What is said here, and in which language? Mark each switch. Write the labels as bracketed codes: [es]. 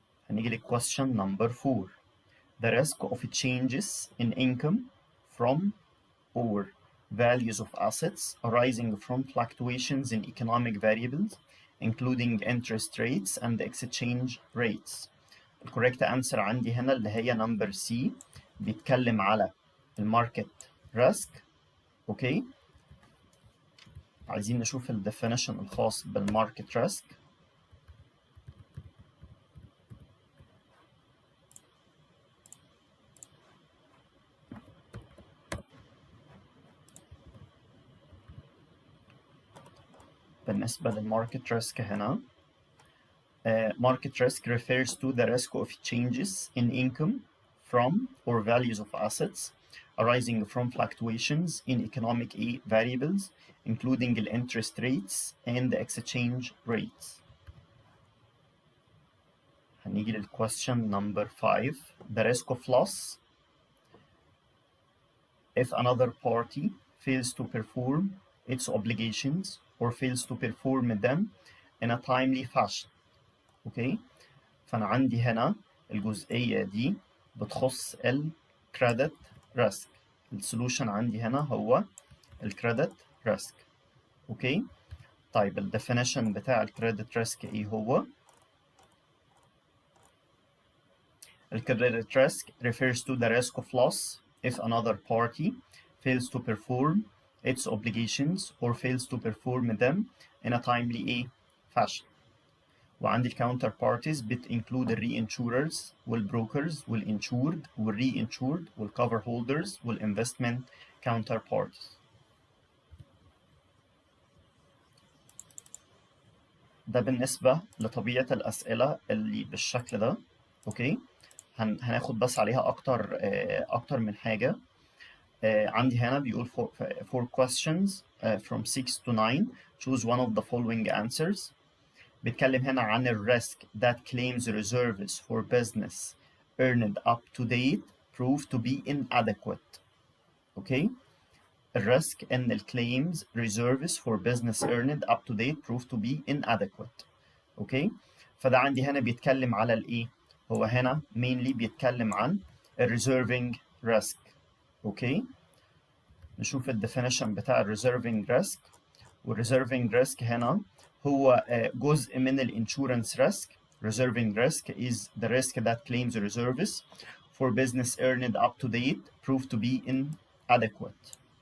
[ar] هنيجي ل [en] question number 4. The risk of changes in income from or values of assets arising from fluctuations in economic variables including interest rates and exchange rates [ar] الكوريكت انسر عندي هنا اللي هي نمبر سي، بيتكلم على الماركت ريسك. اوكي، عايزين نشوف الديفينيشن الخاص بالماركت ريسك. بالنسبة للماركت ريسك هنا، [en] market risk refers to the risk of changes in income from or values of assets arising from fluctuations in economic variables, including the interest rates and the exchange rates. [ar] هنيجي [en] للquestion number 5. The risk of loss if another party fails to perform its obligations or fails to perform them in a timely fashion. [ar] اوكي، فانا عندي هنا الجزئيه دي بتخص الكريدت ريسك. السولوشن عندي هنا هو الكريدت ريسك. اوكي، طيب الديفينيشن بتاع الكريدت ريسك [en] ايه هو؟ الكريدت risk refers to the risk of loss if another party fails to perform its obligations or fails to perform them in a timely fashion. [ar] وعندي الكاونتر بارتيز بتنكلود الرينشوررز والبروكرز والانشورد والرينشورد والكفر هولدرز والانفستمنت كاونتر بارتيز. ده بالنسبة لطبيعة الأسئلة اللي بالشكل ده. اوكي، هناخد بس عليها أكتر من حاجة. عندي هنا بيقول [en] for questions from 6 to 9 choose one of the following answers. [ar] بيتكلم هنا عن الريسك [en] that claims reserves for business earned up to date prove to be inadequate. [ar] اوكي، الريسك ان الكليمز [en] reserves for business earned up to date prove to be inadequate. [ar] اوكي، فده عندي هنا بيتكلم على الايه؟ هو هنا mainly بيتكلم عن الريزيرفينج ريسك. اوكي، نشوف الديفينيشن بتاع الريزيرفينج ريسك. والريزيرفينج ريسك هنا هو جزء من الانشورنس ريسك. [en] Reserving risk is the risk that claims reserves for business earned up to date prove to be inadequate.